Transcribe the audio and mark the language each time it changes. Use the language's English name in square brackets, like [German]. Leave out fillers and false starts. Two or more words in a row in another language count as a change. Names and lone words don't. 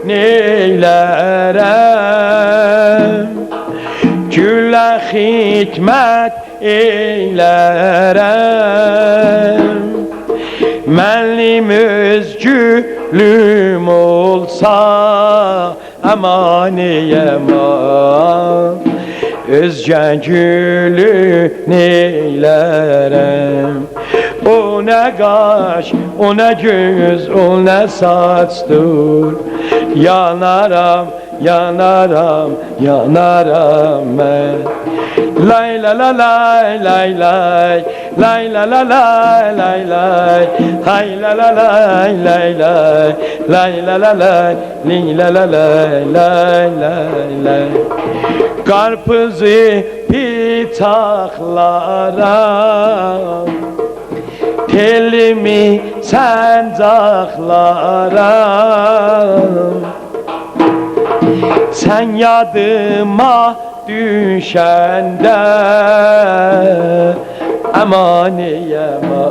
[Azerbaijani] neylərəm Gülə xidmət eylərəm Mənim öz gülüm olsa Əmaniyəm Özgə gülü neylərəm O nə qaş, o nə göz, o nə saçdır Yanaram, yanaram, yanaram mən Lay la la lay lay lay Lay la la lay lay lay Hay la la lay lay lay Lay la la lay Li la la lay lay lay lay Karpuzu [Turkish] bıçaklara Telimi sancaklara Sen yadıma düşende [Azerbaijani] Əmaniyəm